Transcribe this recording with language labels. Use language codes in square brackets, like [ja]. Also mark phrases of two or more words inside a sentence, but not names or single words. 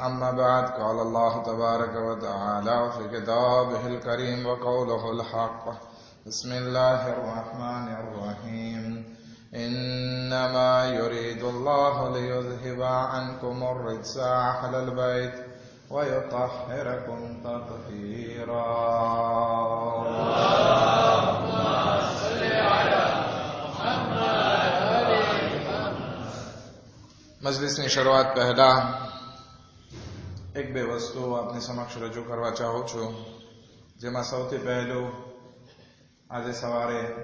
[ar] أما بعد، قال الله تبارك وتعالى في كتابه الكريم وقوله الحق. بسم الله الرحمن الرحيم. إنما يريد الله ليذهب عنكم الرجس أهل البيت ويطهركم تطهيرا. [gu] મજલિસની શરૂઆત પહેલા એક બે વસ્તુઓ આપની સમક્ષ રજૂ કરવા ચાહું છું, જેમાં સૌથી પહેલું, આજે સવારે